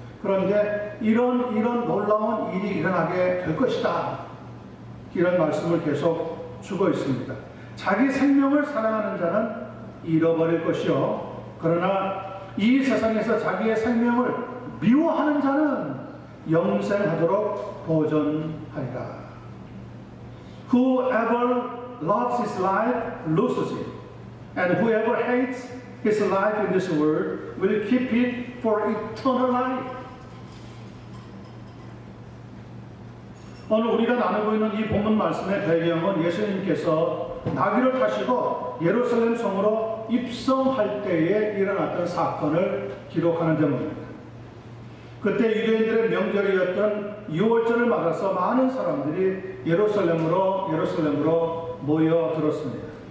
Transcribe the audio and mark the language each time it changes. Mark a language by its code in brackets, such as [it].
[ko] 그런데 이런 놀라운 일이 일어나게 될 것이다, 이런 말씀을 계속 주고 있습니다. 자기 생명을 사랑하는 자는 잃어버릴 것이요, 그러나 이 세상에서 자기의 생명을 미워하는 자는 영생하도록 보존하리라. [en] Whoever loves his life loses it, and whoever hates his life in this world will keep it for eternal life. [ko] 오늘 우리가 나누고 있는 이 본문 말씀의 배경은 예수님께서 나귀를 타시고 예루살렘 성으로 입성할 때에 일어났던 사건을 기록하는 제목입니다. 그때 유대인들의 명절이었던 유월절을 맞아서 많은 사람들이 예루살렘으로 모여들었습니다.